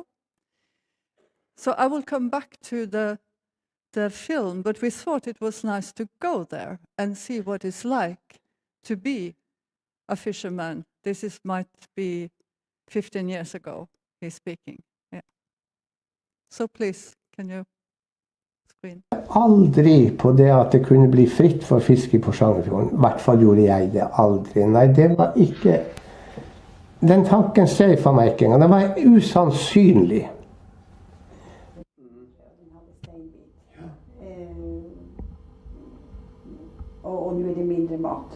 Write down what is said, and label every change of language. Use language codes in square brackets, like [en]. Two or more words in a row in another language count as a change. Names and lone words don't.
[en] So I will come back to the film, but we thought it was nice to go there and see what it's like to be a fisherman. This might be 15 years ago he's speaking. Yeah. So please, can you screen? [no] Aldri på det at det kunne bli fritt for fiske i Porsangerfjorden. I hvert fall gjorde jeg det aldri. Nei, det var ikke... Den tanken streifet meg ikke engang. Det var usannsynlig. Og nå det mindre mat.